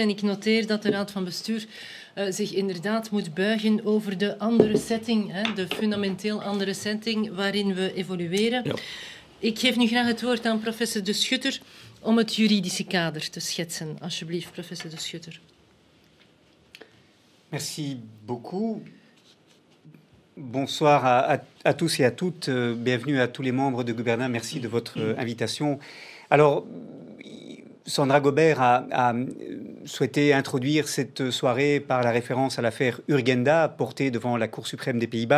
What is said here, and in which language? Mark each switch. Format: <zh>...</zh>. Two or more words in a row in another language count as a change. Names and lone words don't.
<nl>En ik noteer dat de Raad van Bestuur zich inderdaad moet buigen over de andere setting, de fundamenteel andere setting waarin we evolueren. Ja. Ik geef nu graag het woord aan professor De Schutter om het juridische kader te schetsen. Alsjeblieft, professor De Schutter.</nl> <fr>Merci beaucoup. Bonsoir à tous et à toutes. Bienvenue à tous les membres du gouvernement. Merci de votre invitation. Alors, Sandra Gobert a souhaité introduire cette soirée par la référence à l'affaire Urgenda portée devant la Cour suprême des Pays-Bas.</fr>